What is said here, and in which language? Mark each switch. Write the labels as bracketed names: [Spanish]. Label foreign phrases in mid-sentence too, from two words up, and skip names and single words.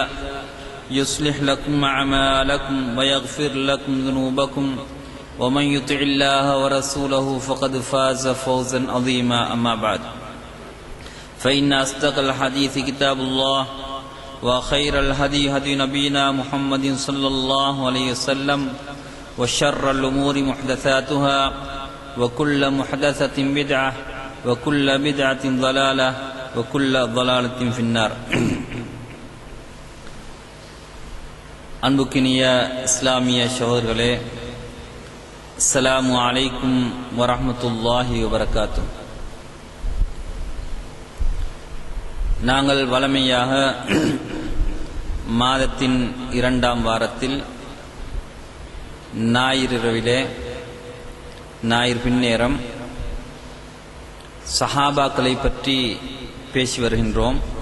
[Arabic] يصلح لكم أعمالكم ويغفر لكم ذنوبكم ومن يطع الله ورسوله فقد فاز فوزا عظيما أما بعد فإن أصدق الحديث كتاب الله وخير الهدي هدي نبينا محمد صلى الله عليه وسلم وشر الأمور محدثاتها وكل محدثة بدعة وكل بدعة ضلالة وكل ضلالة في النار. [Tamil] அன்புக்கினிய இஸ்லாமிய சகோதரர்களே, [Arabic] السلام عليكم ورحمة الله وبركاته. [Tamil] நாங்கள் வழமையாக மாதத்தின் 2ஆம் வாரத்தில் ஞாயிறிரவிலே ஞாயிறு பின்னேரம் சஹாபாக்களை பற்றி பேசி வருகின்றோம்.